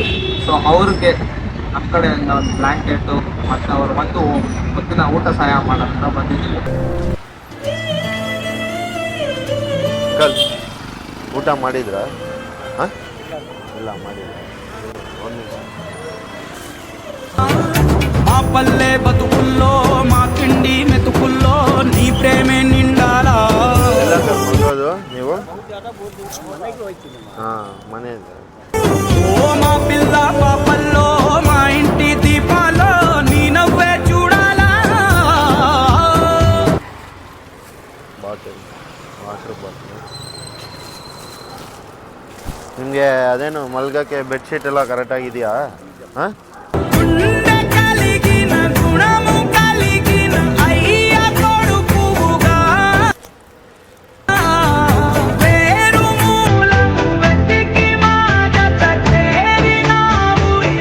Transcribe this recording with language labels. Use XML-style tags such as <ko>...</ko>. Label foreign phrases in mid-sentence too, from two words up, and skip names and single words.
<kn>ಸೊ ಅವ್ರಿಗೆ ನಮ್ಮ ಕಡೆಯಿಂದ ಒಂದು ಬ್ಲ್ಯಾಂಕೆಟು ಮತ್ತು ಅವ್ರು ಬಂದು ಹೊತ್ತಿನ ಊಟ ಸಹಾಯ ಮಾಡೋಂತ ಬಂದಿದ್ದೀವಿ. ಊಟ ಮಾಡಿದ್ರ? ಹಾಂ, ಇಲ್ಲ ಮಾಡಿದ್ರ. ಒಂದು ನಿಮಿಷ.</kn> <te>మా పల్లె బతుకుల్లో మా తిండి మెతుకుల్లో నీ ప్రేమే నిండాలా.</te> <kn>ಎಲ್ಲ ಕರ್ಕೊಂಡೋದು ನೀವು? ಹಾಂ, ಮನೆ</kn> <te>ఓ మా పిల్ల పాపల్లో మా ఇంటి దీపాల్లో నీ నవ్వే చూడాలా.</te> <en>water bottle.</en> <kn>ನಿಮಗೆ ಅದೇನು ಮಲ್ಗಕ್ಕೆ ಬೆಡ್ಶೀಟ್ ಎಲ್ಲ ಕರೆಕ್ಟಾಗಿದೆಯಾ? ಹಾಂ,</kn> <te>గుండె కలిగిన గుణము కలిగిన అయ్య కొడుకుగా వేరు మూలం వెతికి మా జత చేరినావు.</te>